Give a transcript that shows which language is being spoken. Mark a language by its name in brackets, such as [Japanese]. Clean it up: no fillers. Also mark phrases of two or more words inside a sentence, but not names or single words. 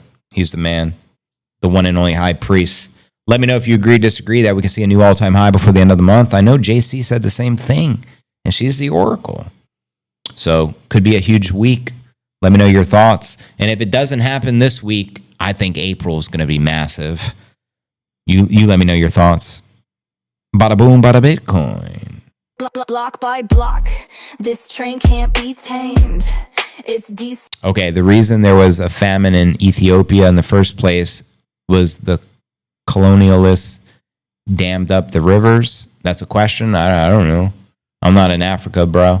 [English] He's the man, the one and only high priest. Let me know if you agree or disagree that we can see a new all-time high before the end of the month. I know JC said the same thing, and she's the oracle. So could be a huge week. Let me know your thoughts. And if it doesn't happen this week, I think April is going to be massive. You let me know your thoughts. Bada boom, bada Bitcoin. Block by block, this train can't be tamed. It's decent. Okay, the reason there was a famine in Ethiopia in the first place was the colonialists dammed up the rivers. That's a question. I don't know. I'm not in Africa, bro.